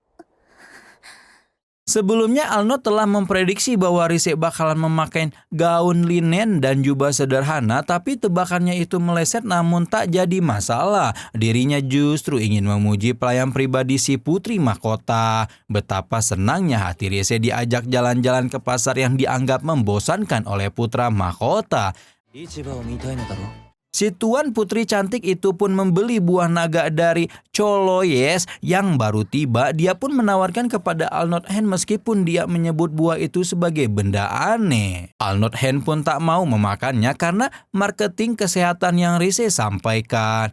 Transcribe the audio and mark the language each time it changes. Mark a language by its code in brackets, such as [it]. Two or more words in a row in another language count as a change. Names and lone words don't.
[id] Sebelumnya Arnold telah memprediksi bahwa Rise bakalan memakai gaun linen dan jubah sederhana, tapi tebakannya itu meleset namun tak jadi masalah. Dirinya justru ingin memuji pelayan pribadi si putri mahkota. Betapa senangnya hati Rise diajak jalan-jalan ke pasar yang dianggap membosankan oleh putra mahkota. [ja] 市場を見たいのだろう。 [id] Si tuan putri cantik itu pun membeli buah naga dari Choloyes yang baru tiba. Dia pun menawarkan kepada Arnold Hen meskipun dia menyebut buah itu sebagai benda aneh. Arnold Hen pun tak mau memakannya karena marketing kesehatan yang Rise sampaikan.